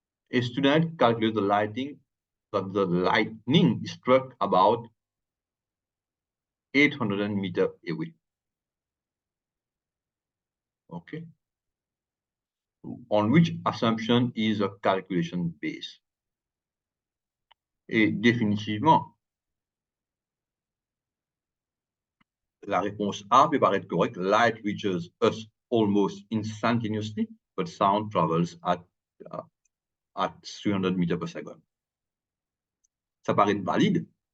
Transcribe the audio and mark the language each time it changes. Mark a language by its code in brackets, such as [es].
[en] A student calculates the lightning struck about 800 meters away. Okay. On which assumption is a calculation based? [fr] Et définitivement, la réponse A peut paraître correcte. [en] Light reaches us almost instantaneously, but sound travels at 300 meters per second. [fr] Ça paraît valide.